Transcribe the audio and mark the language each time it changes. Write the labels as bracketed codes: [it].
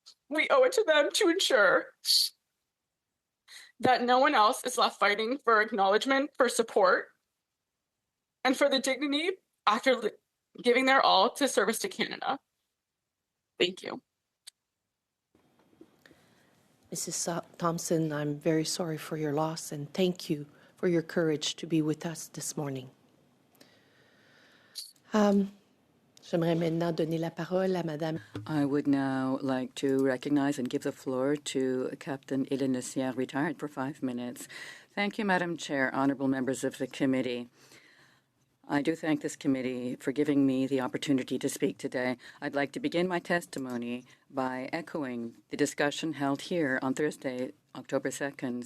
[en] We owe it to them to ensure that no one else is left fighting for acknowledgement, for support, and for the dignity after giving their all to service to Canada. Thank you. Mrs. Thompson, I'm very sorry for your loss, and thank you for your courage to be with us this morning. [fr] J'aimerais maintenant donner la parole à Madame. [en] I would now like to recognize and give the floor to Captain Helene, retired for 5 minutes. Thank you, Madam Chair, honorable members of the committee. I do thank this committee for giving me the opportunity to speak today. I'd like to begin my testimony by echoing the discussion held here on Thursday, October 2nd.